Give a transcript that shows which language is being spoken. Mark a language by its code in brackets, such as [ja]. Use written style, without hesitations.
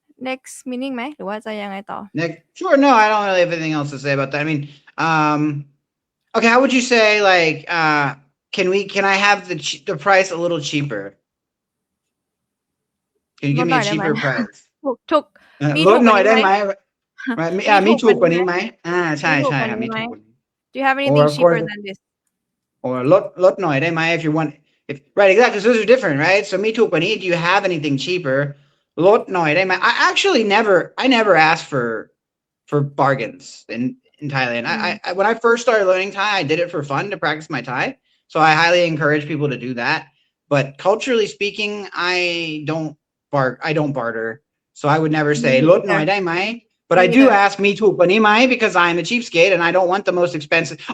[th] Next meaning ไหมหรือว่าจะยังไงต่อ [en] Sure. No, I don't really have anything else to say about that. I mean, okay. How would you say like can I have the price a little cheaper? Can you give me a cheaper price? [th] ถูก ลดหน่อยได้ไหมมีถูกกว่านี้ไหมใช่ครับมีถูกกว่านี้ [en] Do you have anything cheaper than this? Or [th] ลดหน่อยได้ไหม [en] if you want right exactly so those are different right so [th] มีถูกกว่านี้ [en] do you have anything cheaper ลดหน่อยได้ไหม I never asked for bargains in Thailand. I when I first started learning Thai I did it for fun to practice my Thai so I highly encourage people to do that but culturally speaking I don't barter so I would never say [th] ลดหน่อยได้ไหม [en] But I do ask [th] มีถูกกว่านี้ไหม [en] because I'm a cheapskate and I don't want the most expensive.